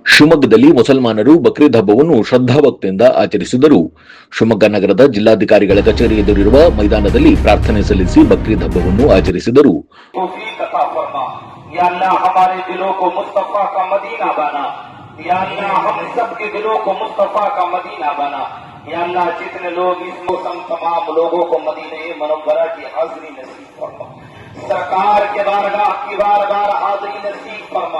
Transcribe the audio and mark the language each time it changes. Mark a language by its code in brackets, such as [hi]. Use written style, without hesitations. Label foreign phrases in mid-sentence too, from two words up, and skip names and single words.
[kn] ಶಿವಮೊಗ್ಗದಲ್ಲಿ ಮುಸಲ್ಮಾನರು ಬಕ್ರೀದ್ ಹಬ್ಬವನ್ನು ಶ್ರದ್ಧಾಭಕ್ತಿಯಿಂದ ಆಚರಿಸಿದರು. ಶಿವಮೊಗ್ಗ ನಗರದ ಜಿಲ್ಲಾಧಿಕಾರಿಗಳ ಕಚೇರಿ ಎದುರಿರುವ ಮೈದಾನದಲ್ಲಿ ಪ್ರಾರ್ಥನೆ ಸಲ್ಲಿಸಿ ಬಕ್ರೀದ್ ಹಬ್ಬವನ್ನು ಆಚರಿಸಿದರು. [ur] سرکار کے بارگاہ کی بار حاضری نصیب فرما.